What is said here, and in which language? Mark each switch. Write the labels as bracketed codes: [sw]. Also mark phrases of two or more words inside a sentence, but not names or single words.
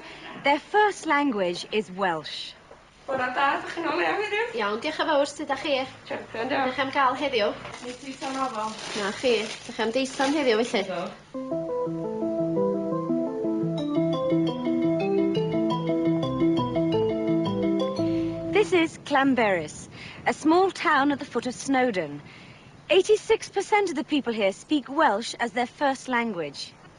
[en] Their first language is Welsh. [cy] Iawn, diolch yn fawr, sut ydych chi? Ydych am gael heddiw? Na chi, ydych am deithon heddiw felly? [en] This is Llanberis, a small town at the foot of Snowdon. 86% of the people here speak Welsh as their first language.